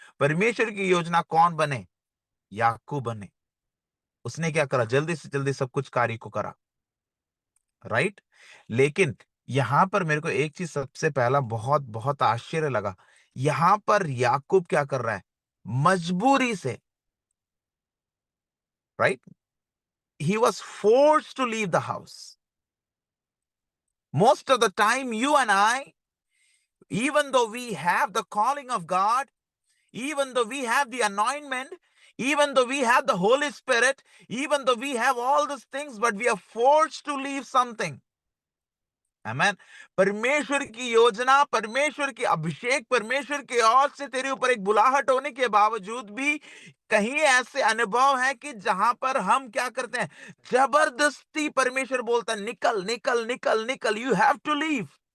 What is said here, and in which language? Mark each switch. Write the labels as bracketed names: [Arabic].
[Hindi] परमेश्वर की योजना कौन बने? याकूब बने। उसने क्या करा? जल्दी से जल्दी सब कुछ कार्य को करा, राइट? लेकिन यहां पर मेरे को एक चीज सबसे पहला बहुत बहुत आश्चर्य लगा। यहां पर याकूब क्या कर रहा है? मजबूरी से, right? [English] He was forced to leave the house. Most of the time, you and I, even though we have the calling of God, even though we have the anointment, even though we have the Holy Spirit, even though we have all these things, but we are forced to leave something. Amen. [Hindi] परमेश्वर की योजना, परमेश्वर की अभिषेक, परमेश्वर की ओर से तेरे ऊपर एक बुलाहट होने के बावजूद भी कहीं ऐसे अनुभव है कि जहां पर हम क्या करते हैं? जबरदस्ती परमेश्वर बोलता है, निकल निकल निकल निकल, [English] You have to leave.